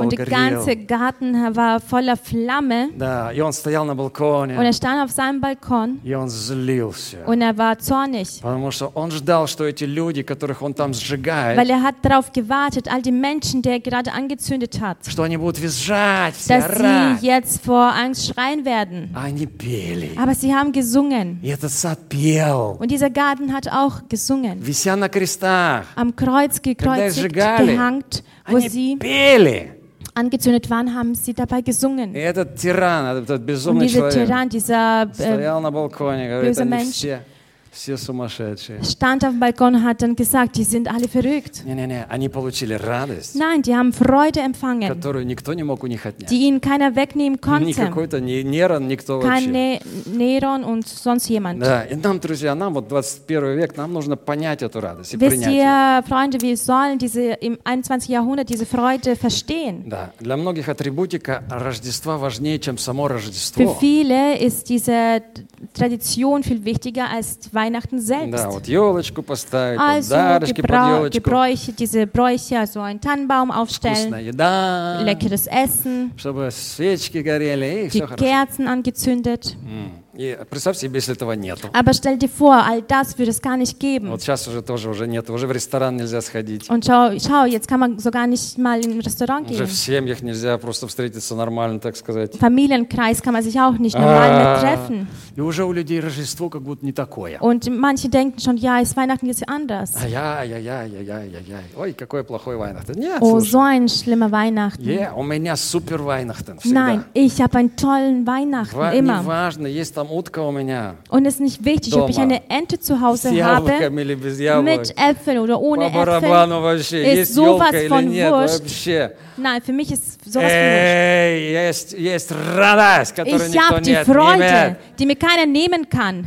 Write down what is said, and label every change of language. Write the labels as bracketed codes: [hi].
[de] Und der ganze Garten war voller Flamme. [ru] Да, и он стоял на балконе. [de] Und stand auf seinem Balkon. [ru] И он злился. [de] Und war zornig. [ru] Потому что он ждал, что эти люди, которых он там сжигает. [de] Weil hat darauf gewartet, all die Menschen, die gerade angezündet hat. [ru] Что они будут визжать, [de] dass sie jetzt vor Angst schreien werden. [ru] Они пели. [de] Aber sie haben gesungen. Und dieser Garten hat auch gesungen. [ru] Вися на крестах. [de] Am Kreuz gekreuzigt, [ru] сжигали, [de] gehängt, wo sie [ru] пели. [de] Angezündet waren, haben sie dabei gesungen. [ru] И этот тиран, этот безумный [de] Und dieser [ru] человек, [de] тиран, dieser [ru] стоял на балконе, говорит, [de] böse Mensch, [ru] Все сумасшедшие. [de] Stand auf dem Balkon hat dann gesagt, die sind alle verrückt. [ru] Не-не-не, они получили радость. [de] Nein, die haben Freude empfangen. [ru] Которую никто не мог у них отнять. [de] Die ihnen keiner wegnehmen konnte. [ru] Никакой-то нейрон, никто вообще. [de] Kein нейрон und sonst jemand. [ru] Да, и нам, друзья, нам вот 21 век, нам нужно понять эту радость и принять ее. [de] Wisst ihr, Freunde, wir sollen diese im 21. Jahrhundert diese Freude verstehen. [ru] Да, для многих атрибутика Рождества важнее, чем само Рождество. [de] Für viele ist diese Tradition viel wichtiger als Weihnachten selbst. [ru] Да, вот елочку поставить, [de] also, [ru] подарочки под елочку. [de] Gebräuche, diese Bräuche, also einen Tannenbaum aufstellen. [ru] Вкусная еда. [de] Leckeres Essen. [ru] Чтобы свечки горели, и все хорошо. [de] Die Kerzen angezündet. [ru] И представь себе, если этого нету. [de] Aber stell dir vor, all das würde es gar nicht geben. [ru] Вот сейчас уже тоже уже нет, уже в ресторан нельзя сходить. [de] Und schau, jetzt kann man sogar nicht mal in ein Restaurant gehen. [ru] Уже в семьях нельзя просто встретиться нормально, так сказать. [de] Familienkreis kann man sich auch nicht normal mehr treffen. [ru] И уже у людей Рождество как будто не такое. [de] Und manche denken schon, ja, ist Weihnachten jetzt anders. [ru] Ай-яй-яй-яй-яй-яй-яй. Ой, какое плохое Weihnachten. Нет, oh, слушай. [de] So ein schlimmer Weihnachten. [ru] Yeah, у меня супер Weihnachten всегда. [de] Nein, ich habe einen tollen Weihnachten, immer. [ru] Неважно, есть там утка у меня. [de] Und es ist nicht wichtig, [ru] дома. [de] Ob ich eine Ente zu Hause habe. [ru] С яблоками или без яблок. [de] Mit Äpfeln oder ohne Äpfel. [ru] По барабану вообще, есть елка или нет, вообще. [de] Nein, für mich ist sowas wurscht. [ru] Эй, есть радость, которую [de] ich [ru] никто не [de] die Freude, die mir keiner nehmen kann.